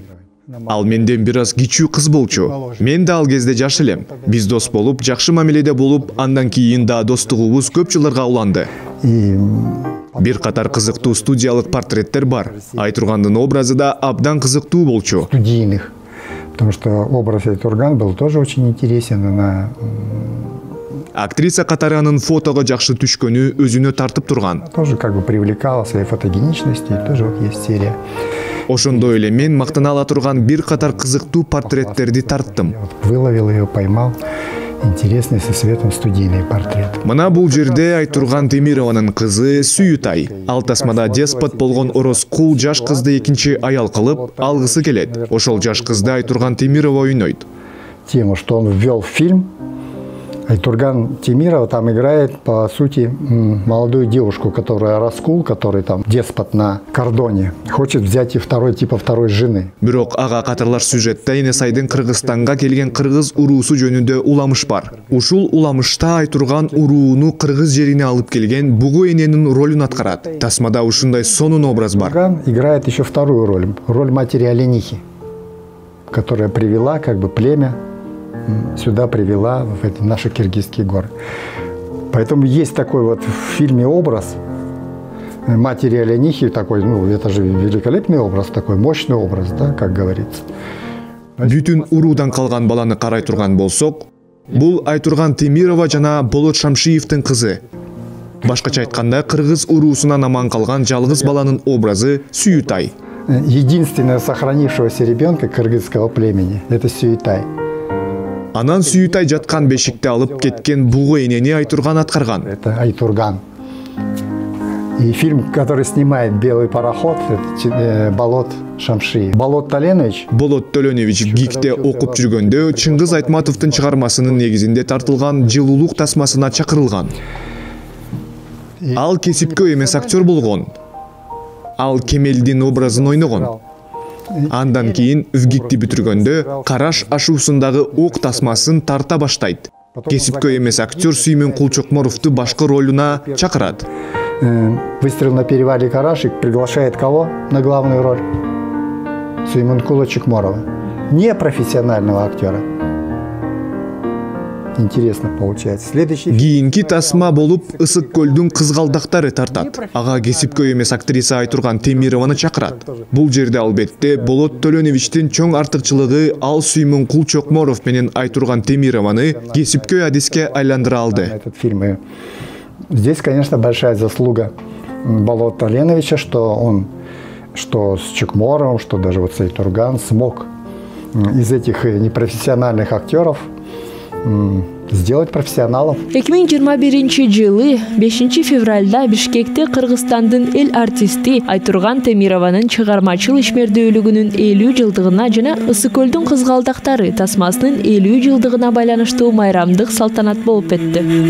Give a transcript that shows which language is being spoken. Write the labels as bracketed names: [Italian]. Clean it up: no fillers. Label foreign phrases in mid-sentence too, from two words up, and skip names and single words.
[Kyrgyz] Ал менден бир аз кичүү кыз болчу. Мен да ал кезде жаш элем. Биз дос болуп, жакшы мамиледе болуп, андан кийин да достугубуз көп жылдарга уланды. Бир катар кызыктуу студиялык портреттер бар. Айтургандын образы да абдан кызыктуу болчу. [Russian] Студийных. Потому что образ Айтурган был тоже очень интересен. Она... [Kyrgyz] Актриса катары анын фотого жакшы түшкөнү өзүнө тартып турган. [Russian] Тоже как бы привлекала своей фотогеничностью, тоже вот есть серия. [Kyrgyz] Ошондой эле мен мактана ала турган бир катар кызыктуу портреттерди тарттым. [Russian] Выловил ее, поймал. Интересный со светом студийный портрет. [Kyrgyz] Мына бул жерде Айтурган Темированын кызы Сүйүтай. Ал тасмада деспот болгон ороскул жаш кызды экинчи аял кылып алгысы келет. Ошол жаш кызды Айтурган Темирова ойнойт. [Russian] Тему, что он ввел в фильм, Айтурган Темирова там играет, по сути, молодую девушку, которая раскул, который там деспот на кордоне, хочет взять и второй жены. [Kyrgyz] Бирок ага катарлаш сюжетте Энесайдын Кыргызстанга келген кыргыз уруусу жөнүндө уламыш бар. Ушул уламышта Айтурган урууну кыргыз жерине алып келген бугу эненин ролун аткарат. Тасмада ушундай сонун образ бар. [Russian] Айтурган играет еще вторую роль матери Оленихи, которая привела как бы племя сюда, привела в эти наши киргизские горы. Поэтому есть такой вот в фильме образ матери Оленихи, такой, это же великолепный образ, такой мощный образ, да, как говорится. [Kyrgyz] Бүтүн уруудан калган баланы карай турган болсок, бул Айтурган Темирова жана Болот Шамшиевдин кызы. Башкача айтканда, кыргыз уруусунан аман калган жалгыз баланын образы Сүйүтай. [Russian] Единственного сохранившегося ребенка кыргызского племени – это Сүйүтай. [Kyrgyz] Анан Сүйүтай жаткан бешикти алып кеткен бугу энени Айтурган аткарган. [Russian] Это Айтурган. И фильм, который снимает «Белый пароход», это Болот Шамшиев. Болот Толенович. [Kyrgyz] Болот Толенович ГИКте окуп жүргөндө Чыңгыз Айтматовдун чыгармасынын негизинде тартылган жылуулук тасмасына чакырылган. Ал кесипкө эмес актер болгон. Ал Кемелдин образын ойногон. Андан кийин ВГИКти бүтүргөндө Караш ашуусундагы ок тасмасын тарта баштайт. Кесипкө эмес актер Сүймөн Кулчокморовду башкы ролуна чакырат. [Russian] «Выстрел на перевале Карашик» приглашает кого на главную роль? Сүймөнкула Чокморова. Непрофессионального актера. Интересно получается. Следующий [Kyrgyz] кийинки тасма болуп Ысык көлдүн кызгалдактары тартат. Ага кесипкө эмес актриса Айтурган Темированы чакырат. Бул жерде албетте Болот Толеновичтин чоң артыкчылыгы ал Сүймөн Кулчокморов менен Айтурган Темированы кесипкө адиске айландыра алды. [Russian] Этот фильм. Здесь, конечно, большая заслуга Болота Толеновича, что с Чокморовым, что даже вот Айтурган смог из этих непрофессиональных актеров сделать профессионалов. [Kyrgyz] 2021-жылы 5 февралда Бишкекте Кыргызстандын эл артисти Айтурган Темированын чыгармачыл ишмердүүлүгүнүн 50 жылдыгына жана Ысык көлдүн кызгалдактары тасмасынын 50 жылдыгына байланыштуу майрамдык салтанат болуп өттү.